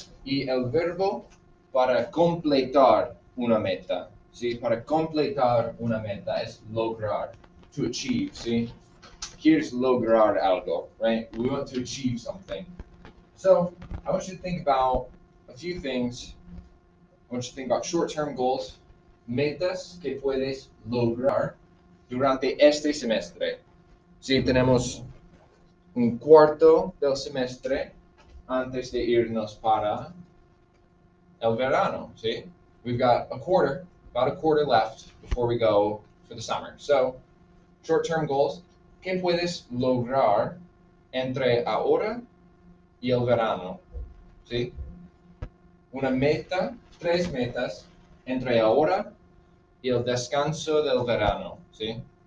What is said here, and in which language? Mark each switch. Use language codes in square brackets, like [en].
[es] Y el verbo para completar una meta, ¿sí? Para completar una meta es lograr, [en] to achieve, [es] ¿sí? [en] Here's [es] lograr algo, [en] right? We want to achieve something. So I want you to think about a few things. I want you to think about short-term goals, [es] metas que puedes lograr durante este semestre. Sí, tenemos un cuarto del semestre antes de irnos para el verano, ¿sí? [en] We've got about a quarter left before we go for the summer. So, short-term goals, [es] ¿qué puedes lograr entre ahora y el verano? ¿Sí? Una meta, 3 metas entre ahora y el descanso del verano, ¿sí?